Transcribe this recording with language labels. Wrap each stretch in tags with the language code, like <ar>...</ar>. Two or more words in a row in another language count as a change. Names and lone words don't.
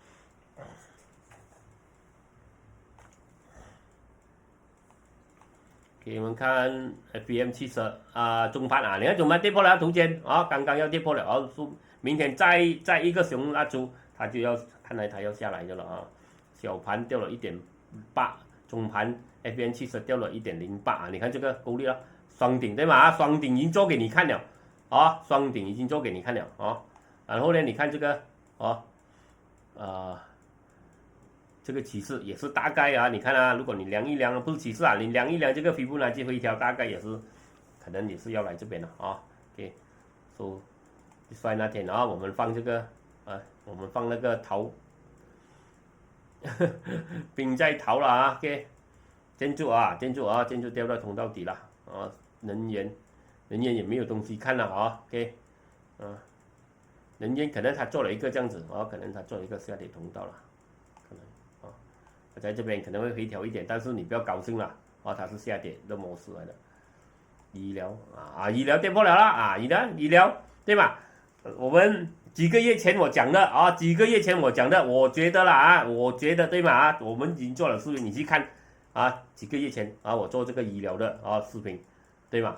<zh>給我們看 FBM70中盤你看中盤跌破了圖鑑剛剛要跌破了明天再一個熊蠟燭，它就要看來它要下來的了小盤掉了1.8，中盤 FBM70掉了1.08你看這個夠力了，雙頂對嗎？雙頂已經做給你看了。雙頂已經做給你看了然後呢，你看這個這個趨勢也是大概你看如果你量一量，不是趨勢你量一量這個斐波那契回調，大概也是可能也是要來這邊了OK， so 衰那天我們放這個我們放那個桃，兵在桃了OK，建築啊，建築掉到通道底了啊，能源也沒有東西看了啊 ，OK， 能源可能他做了一個這樣子可能他做了一個下跌通道了，可能在這邊可能會回調一點，但是你不要高興了它是下跌的模式來的。醫療醫療跌破了啦醫療對吧？我們幾個月前我講的我覺得啦我覺得對嗎我們已經做了視頻，你去看幾個月前我做這個醫療的視頻，對嗎？</zh>